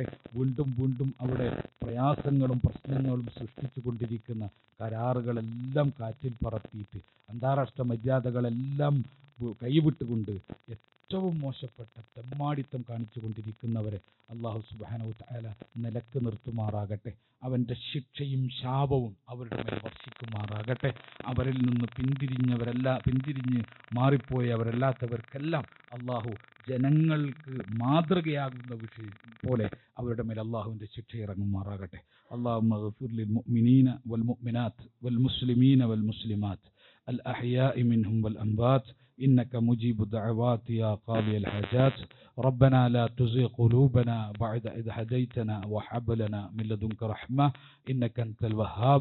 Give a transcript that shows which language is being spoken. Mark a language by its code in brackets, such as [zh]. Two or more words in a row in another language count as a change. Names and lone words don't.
[ml] വീണ്ടും അവിടെ പ്രയാസങ്ങളും പ്രശ്നങ്ങളും സൃഷ്ടിച്ചു കൊണ്ടിരിക്കുന്ന കരാറുകളെല്ലാം കാറ്റിൽ പറത്തിയിട്ട് അന്താരാഷ്ട്ര മര്യാദകളെല്ലാം കൈവിട്ടുകൊണ്ട് ഏറ്റവും മോശപ്പെട്ട തെമ്മാടിത്തം കാണിച്ചു കൊണ്ടിരിക്കുന്നവരെ അല്ലാഹു [ar] سبحانه تعالى [ml] നിലക്ക് നിർത്തുമാറാകട്ടെ. അവൻ്റെ ശിക്ഷയും ശാപവും അവരുടെ മേൽ വർഷിക്കുമാറാകട്ടെ. അവരിൽ നിന്ന് പിന്തിരിഞ്ഞ് മാറിപ്പോയവരല്ലാത്തവർക്കെല്ലാം അല്ലാഹു ജനങ്ങൾക്ക് മാതൃകയാകുന്ന വിഷയം പോലെ അവരുടെ മേൽ അല്ലാഹുവിൻ്റെ ശിക്ഷ ഇറങ്ങുമാറാകട്ടെ. [ar] اللهم اغفر للمؤمنين والمؤمنات والمسلمين والمسلمات الأحياء منهم والأموات إنك مجيب الدعوات يا قاضي الحاجات. ربنا لا تزغ قلوبنا بعد إذ هديتنا وهب لنا من لدنك رحمة إنك أنت الوهاب.